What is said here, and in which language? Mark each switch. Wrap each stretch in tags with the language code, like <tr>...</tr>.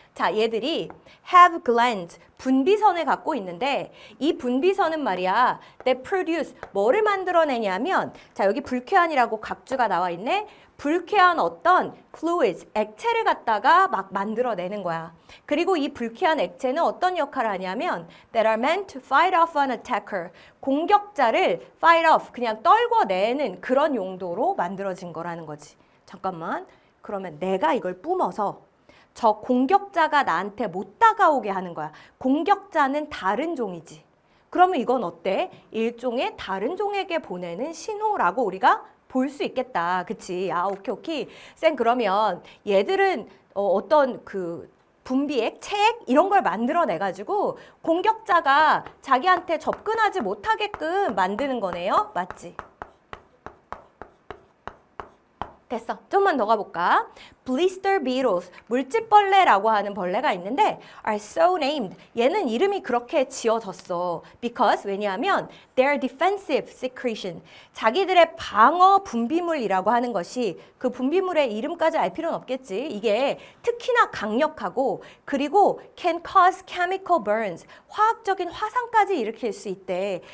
<ko>자, 얘들이 have glands, 분비선을 갖고 있는데 이 분비선은 말이야,</ko> <en>they produce,</en> <ko>뭐를 만들어내냐면, 자, 여기 불쾌한이라고 각주가 나와 있네. 불쾌한 어떤 fluids, 액체를 갖다가 막 만들어내는 거야. 그리고 이 불쾌한 액체는 어떤 역할을 하냐면</ko> <en>that are meant to fight off an attacker.</en> <ko>공격자를 fight off, 그냥 떨궈내는 그런 용도로 만들어진 거라는 거지. 잠깐만. 그러면 내가 이걸 뿜어서 저 공격자가 나한테 못 다가오게 하는 거야. 공격자는 다른 종이지. 그러면 이건 어때? 일종의 다른 종에게 보내는 신호라고 우리가 볼 수 있겠다. 그치? 아, 오케이. 쌤, 그러면 얘들은 어떤 그 분비액, 체액 이런 걸 만들어내가지고 공격자가 자기한테 접근하지 못하게끔 만드는 거네요. 맞지? 됐어. 좀만 더 가볼까?</ko> <en>Blister beetles,</en> <ko>물집벌레라고 하는 벌레가 있는데</ko> <en>are so named.</en> <ko>얘는 이름이 그렇게 지어졌어. Because, 왜냐하면</ko> <en>their defensive secretion,</en> <ko>자기들의 방어 분비물이라고 하는 것이, 그 분비물의 이름까지 알 필요는 없겠지. 이게 특히나 강력하고 그리고</ko> <en>can cause chemical burns,</en> <ko>화학적인 화상까지 일으킬 수 있대.</ko>